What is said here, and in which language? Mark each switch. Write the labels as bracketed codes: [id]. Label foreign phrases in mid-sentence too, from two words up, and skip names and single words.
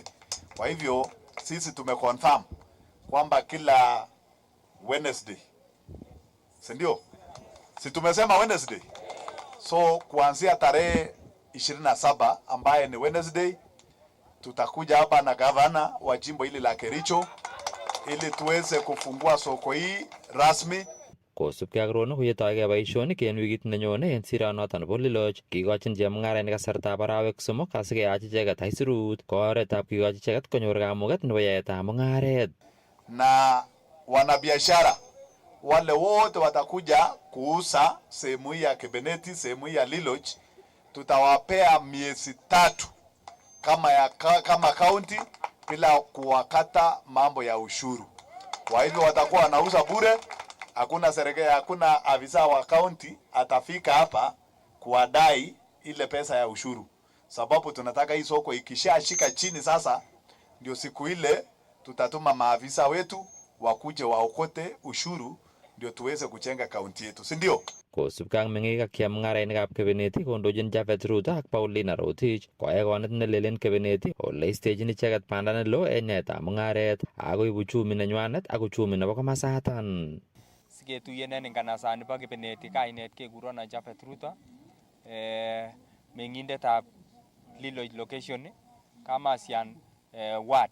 [sw] Kwa hivyo sisi tumeconfirm kwamba kila Wednesday, si ndio? Si tumesema Wednesday? So kuanzia tarehe 27 ambaye ni Wednesday, tutakuja hapa na gavana wa jimbo hili la Kericho ili tuweze kufungua soko hii rasmi. [kln] Kosubkei ak Rono koyetoigei boisionik en wikit nenyone en sironoton nebo Liloch, kikochin chemung'arainik kasartab arawek 3 asikeyach icheket aisurut ko oretab kikochi icheket konyor kamuget nebo yaetab mung'aret. [sw] Na wanabiashara wale wote watakuja kuuza sehemu hii ya Kebeneti, sehemu hii ya Liloch, tutawapea miezi 3 kama county bila kuwakata mambo ya ushuru. Kwa hivyo watakuwa wanauza bure, hakuna serikali, hakuna afisa wa county atafika hapa kuwadai ile pesa ya ushuru. Sababu tunataka hii soko ikishashika chini sasa, ndio siku ile tutatuma maafisa wetu wakuje waokote ushuru ndio tuweze kujenga kaunti yetu, si ndio? [kln] Kosubkei ak meng'ik ak chemung'arainikab Kebeneti kondochin Javeth Ruto ak Paulina Rotich koyai konet nelel en Kebeneti ole istechin icheket banda neloo en yaetab mung'aret akoib uchumi nenywanet ak uchumi nebo komasatan. Siketuyen en nganasani bo Kebeneti kainet kekuron Javeth Ruto, meng'indetab Liloch location, Kamasian ward.